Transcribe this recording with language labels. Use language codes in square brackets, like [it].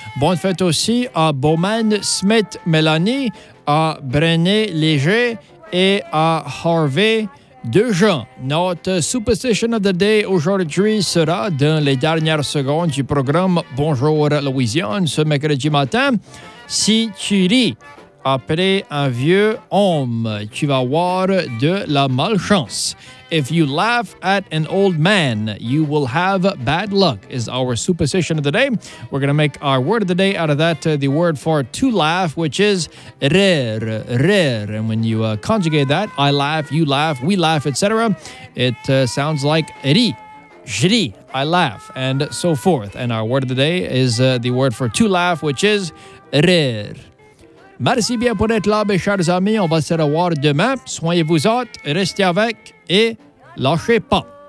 [fr] Bonne fête aussi à Bowman Smith Mélanie, à Brené Léger et à Harvey Dejean. Notre [en] superstition of the day [fr] aujourd'hui sera dans les dernières secondes du programme Bonjour Louisiane ce mercredi matin. Si tu ris après un vieux homme, tu vas avoir de la malchance. [en] If you laugh at an old man, you will have bad luck, is our superstition of the day. We're going to make our word of the day out of that, the word for to laugh, which is rire, rire. And when you conjugate that, I laugh, you laugh, we laugh, etc., it sounds like ri, jri, I laugh, and so forth. And our word of the day is the word for to laugh, which is rire. [fr] Merci bien pour être là, mes chers amis. On va se revoir demain. Soignez-vous autres, restez avec et lâchez pas.